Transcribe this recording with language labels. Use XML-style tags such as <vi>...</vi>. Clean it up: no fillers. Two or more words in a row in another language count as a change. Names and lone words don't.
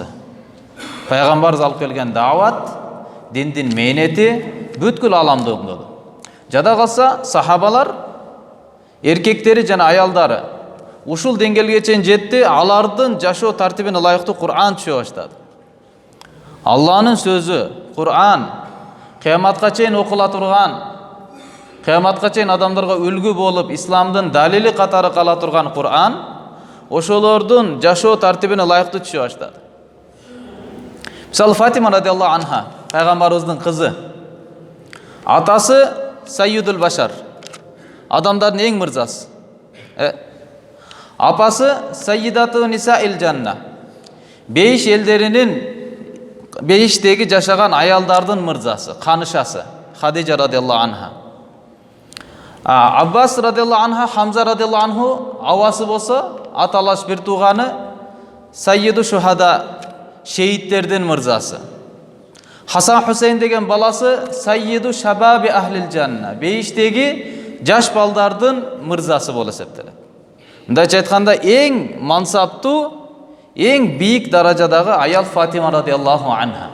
<ky>Пайгамбарыбыз алып келген дават, диндин мээнети бүткүл аламды оңдоду. Жада калса сахабалар, эркектери жана аялдары ушул деңгээлге чейин жетти, алардын жашоо тартибине ылайыктуу Кур'ан түшө баштады. Allah'ın sözü, Kur'an кыяматка чейин окула турган, кыяматка чейин адамдарга үлгү болуп исламдын далили катары кала турган Кур'ан ошолордун жашоо тартибине ылайыктуу түшө баштады. Мисалы Фатима</ky> <ar>رضي الله عنها,</ar> <ky>пайгамбарыбыздын кызы. Атасы</ky> <ar>سيد البشر,</ar> <ky>адамдардын эң мырзасы. Апасы</ky> <ar>سيدة نساء الجنة,</ar> <ky>бейиш элдеринин бейиштеги жашаган аялдардын мырзасы, канышасы Хадижа</ky> <ar>رضي الله عنها.</ar> <ky>Аббас</ky> <ar>رضي الله عنها,</ar> <ky>Хамза</ky> <ar>رضي الله عنه</ar> <ky>авасы болсо аталаш бир тууганы</ky> <ar>سيد الشهداء,</ar> <ky>шейиттердин мырзасы. Хасан Хусейн деген баласы</ky> <ar>سيد شباب أهل الجنة,</ar> <ky>бейиштеги жаш балдардын мырзасы болуп эсептелет. Мындайча айтканда эң мансаптуу, эң бийик даражадагы аял Фатима</ky> <ar>رضي الله عنها.</ar>